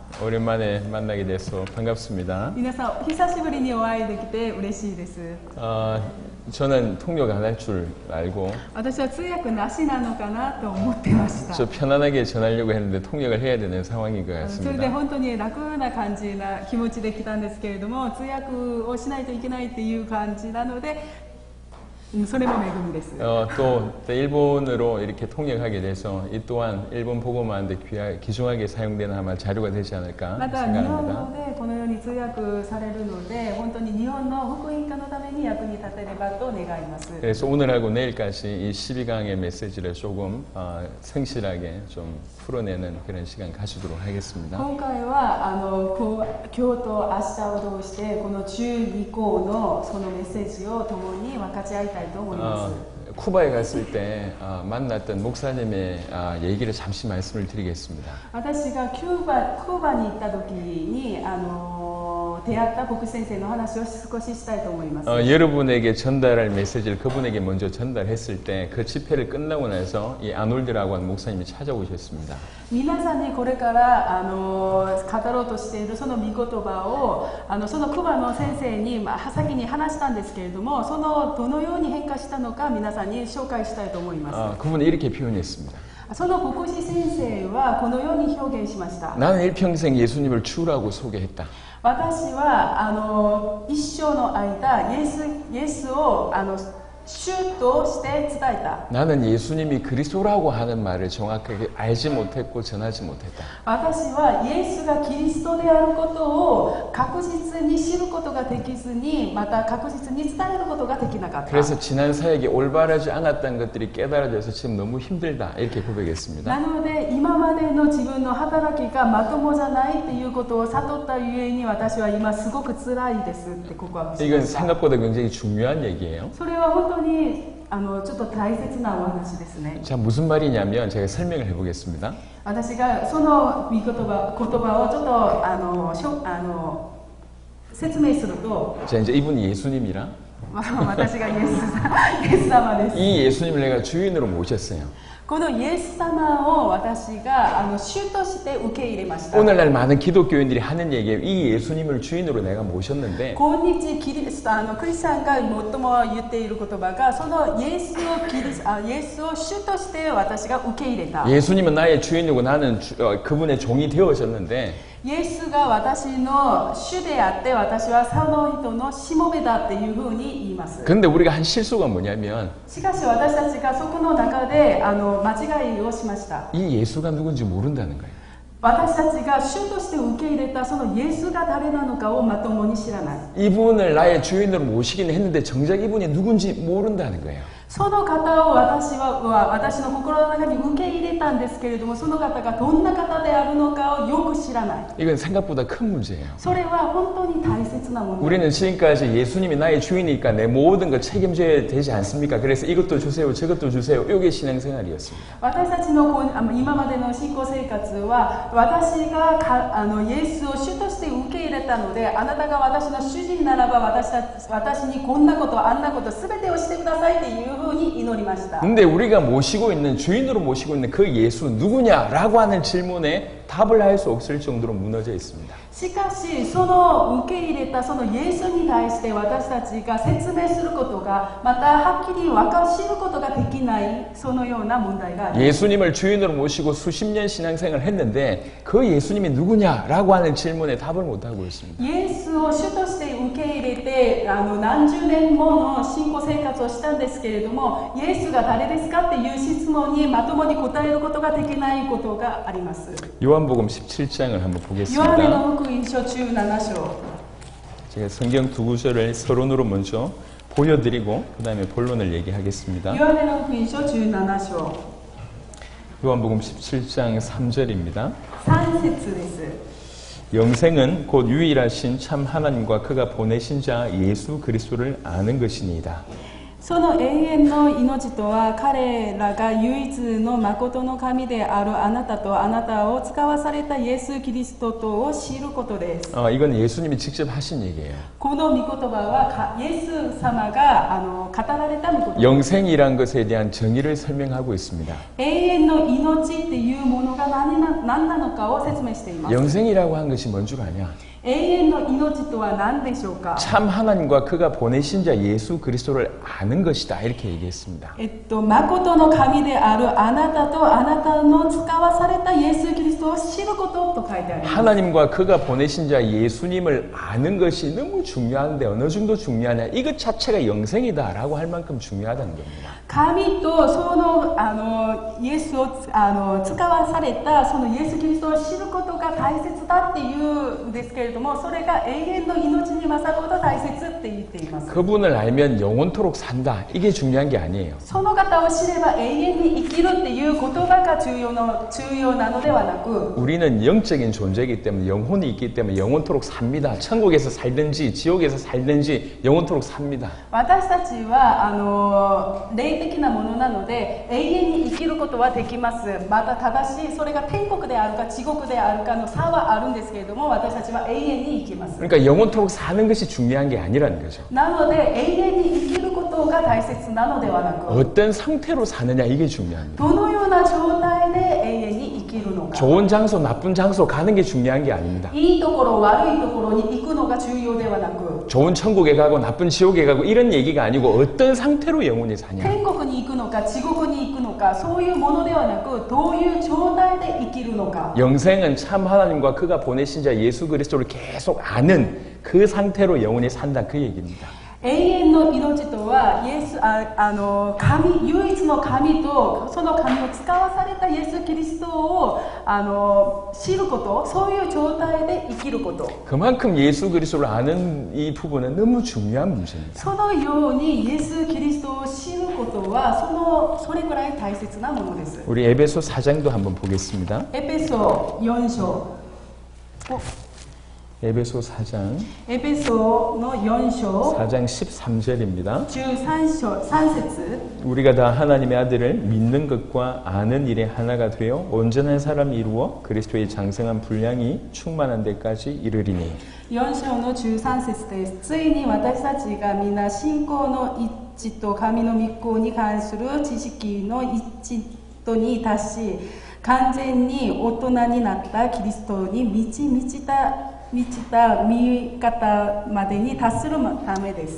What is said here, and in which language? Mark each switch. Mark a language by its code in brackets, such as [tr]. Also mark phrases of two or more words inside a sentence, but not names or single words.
[ko] 오랜만에 만나게 돼서 반갑습니다. [ja] 皆さん、久しぶりにお会いできて嬉しいです。 [ko] 저는 통역 안 할 줄 알고 [ja] 私は通訳なしなのかなと思ってました。 [ko] 저 편안하게 전하려고 했는데 통역을 해야 되는 상황인 것 [ja] それで [ko] 같습니다. [ja] 本当に楽な感じな気持ちで来たんですけれども、通訳をしないといけないっていう感じなので、それも恵みです。 [ko] 또 일본으로 이렇게 통역하게 돼서 이 또한 일본 복음화하는데 귀중하게 사용되는 아마 자료가 되지 않을까 [ja] また日本 [ko] 생각합니다. [ja] 語でこのように通訳されるので、本当に日本の福音化のために役に立てればと願います。 [ko] 그래서 오늘하고 내일까지 이 12강의 메시지를 조금 성실하게 좀 풀어내는 그런 시간 가지도록 하겠습니다. [ja] 今回は今日と明日を通してこの12項のそのメッセージを共に分かち合いたいと思います。 [ko] 쿠바에 갔을 때 만났던 목사님의 얘기를 잠시 말씀을 드리겠습니다. [ja] 私がキューバに行った時に出会った牧師先生の話を少ししたいと思います。 [ko] 여러분에게 전달할 메시지를 그분에게 먼저 전달했을 때 그 집회를 끝나고 나서 이 아놀드라고 하는 목사님이 찾아오셨습니다. [ja] 皆さんにこれから語ろうとしているその御言葉をそのクバの先生に先に話したんですけれども、そのどのように変化したのか皆さんに紹介したいと思います。 [ko] 그분은 이렇게 표현했습니다. [ja] その牧師先生はこのように表現しました。 [ko] 나는 일평생 예수님을 주라고 소개했다. [ja] 私は一生の間イエスを主として伝えた。 [ko] 나는 예수님이 그리스도라고 하는 말을 정확하게 알지 못했고 전하지 못했다. [ja] 私はイエスがキリストであることを確実に知ることができずに、また確実に伝えることができなかった。 [ko] 그래서 지난 사역이 올바르지 않았다는 것들이 깨달아져서 지금 너무 힘들다 이렇게 고백했습니다. [ja] なので今までの自分の働きがまともじゃないっていうことを悟ったゆえに、私は今すごく辛いですって告白しま [ko] 이건 [ja] した。 [ko] 생각보다 굉장히 중요한 얘기예요. [ja] それは本当にちょっと大切なお話ですね。 [ko] 자, 무슨 말이냐면 제가 설명을 해보겠습니다. [ja] 私がその言葉をちょっと説明すると、 [ko] 자, 이제 이분이 예수님이라 [ja] 私がイエス様です。 [ko] 이 예수님을 내가 주인으로 모셨어요. [ja] このイエス様を私が主として受け入れました。 [ko] 오늘날 많은 기독교인들이 하는 얘기예요. 이 예수님을 주인으로 내가 모셨는데 [ja] 今日クリスチャンが最も言っている言葉が、そのイエスを主として私が受け入れた。 [ko] 예수님은 나의 주인이고 나는 그분의 종이 되어졌는데 [ja] イエスが私の主であって、私はその人のしもべだっていうふうに言います。 [ko] 근데 우리가 한 실수가 뭐냐면 [ja] しかし私たちがそこの中で間違いをしました。 [ko] 이 예수가 누군지 모른다는 거예요. [ja] 私たちが主として受け入れたそのイエスが誰なのかをまともに知らない。 [ko] 이분을 나의 주인으로 모시긴 했는데 정작 이분이 누군지 모른다는 거예요. [ja] その方を私の心の中に受け入れたんですけれども、その方がどんな方であるのかをよく知らない。 [ko] 이건 생각보다 큰 문제예요. [ja] それは本当に大切なもの。 [ko] 우리는 지금까지 예수님이 나의 주인이니까 내 모든 걸 책임져야 되지 않습니까? 그래서 이것도 주세요, 저것도 주세요. 이게 신앙생활이었습니다. [ja] 私たちの今までの信仰生活は、私がイエスを主として受け入れたので、あなたが私の主人ならば私にこんなことあんなこと全てをしてくださいっていうふうに祈りました。 [ko] 근데 우리가 모시고 있는 주인으로 모시고 있는 그 예수 누구냐라고 하는 질문에 답을 할 수 없을 정도로 무너져 있습니다. [ja] しかしその受け入れたそのイエスに対して私たちが説明することが、またはっきり知ることができない、そのような問題があります。 [ko] 예수님을 주인으로 모시고 수십 년 신앙생활을 했는데 그 예수님이 누구냐라고 하는 질문에 답을 못하고 있습니다. [ja] イエスを主として受け入れて何十年もの信仰生活をしたんですけれども、イエスが誰ですかっていう質問にまともに答えることができないことがあります。 [ko] 요한복음 17장을 한번 [ja] ヨハネ [ko] 보겠습니다. [ja] の福音書17章。 [ko] 제가 성경 두 구절을 서론으로 먼저 보여드리고 그 다음에 본론을 얘기하겠습니다. [ja] ヨハネの福音書17章 [ko] 요한복음 17장 3절입니다. [ja] 3 節です。 [ko] 영생은 곧 유일하신 참 하나님과 그가 보내신 자 예수 그리스도를 아는 것이니이다. [ja] その永遠の命とは彼らが唯一の誠の神であるあなたとあなたを使わされたイエス・キリストとを知ることです。 [ko] 이건 예수님이 직접 하신 얘기예요. [ja] この御言葉はイエス様が語られた御言葉。 [ko] 영생이란 것에 대한 정의를 설명하고 있습니다. [ja] 永遠の命っていうものが何なのかを説明しています。 [ko] 영생이라고 한 것이 뭔 줄 아냐? [ja] 永遠の命とは何でしょうか。 [ko] 참 하나님과 그가 보내신 자 예수 그리스도를 아는 것이다 이렇게 얘기했습니다. [ja] 誠の神であるあなたとあなたの使わされたイエス・キリストを知ることと書いてあります。 [ko] 하나님과 그가 보내신 자 예수님을 아는 것이 너무 중요한데 어느 정도 중요하냐? 이것 자체가 영생이다라고 할 만큼 중요하다는 겁니다. [ja] 神とそのイエスを使わされたそのイエス・キリストを知ることが大切だっていうんですけれども、それが永遠の命に勝るほど大切って言っています。 [ko] 그분을 알면 영원토록 산다. 이게 중요한 게 아니에요. [ja] その方を知れば永遠に生きるっていう言葉が重要なのではなく、 [ko] 우리는 영적인 존재이기 때문에 영혼이 있기 때문에 영원토록 삽니다. 천국에서 살든지 지옥에서 살든지 영원토록 삽니다. [ja] 私たちは霊的なものなので永遠に生きることはできます。またただしそれが天国であるか地獄であるかの差はあるんですけれども、私たちは永遠に生きます。 [ko] 그러니까 영원토록 사는 것이 중요한 게 아니라는 거죠. [ja] なので永遠に生きることが大切なのではなく、 [ko] 어떤 상태로 사느냐 이게 중요합니다. [ja] どのような状態で永遠に生きるのか。 [ko] 좋은 장소 나쁜 장소 가는 게 중요한 게 아닙니다. [ja] いいところ悪いところに行くのが重要ではなく、 [ko] 좋은 천국에 가고 나쁜 지옥에 가고 이런 얘기가 아니고 어떤 상태로 영혼이 사냐. [ja] 天国に行くのか地獄に行くのか、そういうものではなくどういう状態で生きるのか。 [ko] 영생은 참 하나님과 그가 보내신 자 예수 그리스도를 계속 아는 그 상태로 영혼이 산다 그 얘기입니다. [ja] 永遠の命とは神、唯一の神とその神を使わされたイエス・キリストを知ること、そういう状態で生きること。 [ko] 그만큼 예수 그리스도를 아는 이 부분은 너무 중요한 문제입니다. [ja] そのようにイエス・キリストを知ることはそれくらい大切なものです。 [ko] 우리 에베소 4장도 한번 보겠습니다. [ja] エペソ4章。 [ko] 에베소 4장 [ja] エペソの4章 [ko] 4장 13절입니다. [ja] 13節 [ko] 우리가 다 하나님의 아들을 믿는 것과 아는 일에 하나가 되어 온전한 사람이 이루어 그리스도의 장성한 분량이 충만한 데까지 이르리니. [ja] 4 章の13節です。ついに私たちが皆信仰の一致と神の御子に関する知識の一致とに達し、完全に大人になったキリストに満ちた見方までに達するためです。